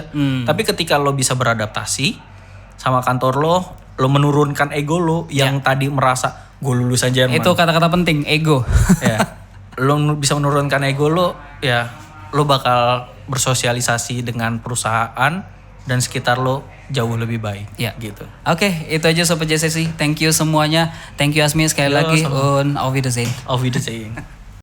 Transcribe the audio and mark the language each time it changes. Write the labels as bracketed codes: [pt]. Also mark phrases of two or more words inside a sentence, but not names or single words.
[id] Tapi ketika lo bisa beradaptasi sama kantor lo menurunkan ego lo yang tadi merasa gue lulusan Jerman. Itu kata-kata penting, ego. Ya, lo bisa menurunkan ego lo, ya lo bakal bersosialisasi dengan perusahaan dan sekitar lo jauh lebih baik. Ya. Gitu. Oke, itu aja Sobat JCC. [en] Thank you semuanya. Thank you Asmi [id] sekali lagi. [de] Und auf Wiedersehen. Auf Wiedersehen.